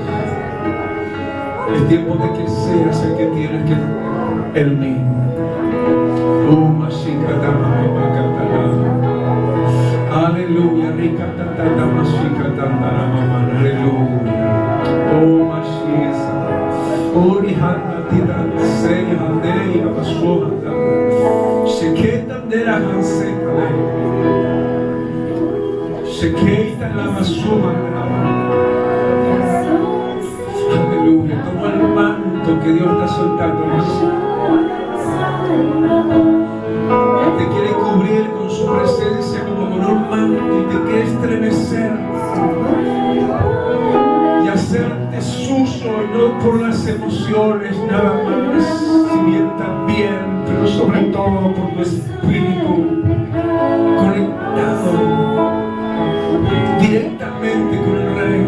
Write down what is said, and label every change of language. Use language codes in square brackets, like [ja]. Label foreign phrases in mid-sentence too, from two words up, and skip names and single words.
[es] Es tiempo de que seas el que tienes que el mío. Aleluya, rica tata masika tandara mamá, aleluya. Oh Mashiach, Ori handa titan sei handei abashohanda, sheketa dera hanseka, sheketa la mashohanda. Aleluya, toma el manto que Dios está soltando. Te quiere cubrir con su presencia como con un manto y te quiere estremecer y hacerte suyo, no por las emociones nada más, si bien también, pero sobre todo por tu espíritu conectado directamente con el Rey.